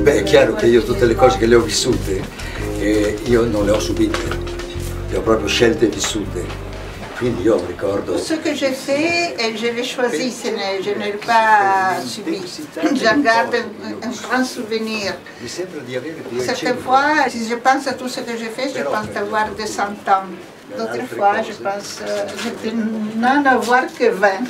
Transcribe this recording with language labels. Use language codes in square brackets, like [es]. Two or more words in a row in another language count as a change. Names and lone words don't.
[it] chiaro che io tutte le cose che le ho vissute, io non le ho subite, le ho proprio scelte e vissute. Quindi io ricordo... [fr] Ce que j'ai fait, je l'ai choisi, je ne l'ai pas subi. J'en garde un grand souvenir. Certaines fois, si je pense à tout ce que j'ai fait, je pense avoir de 100 ans. D'autres fois, je pense de n'en avoir que 20.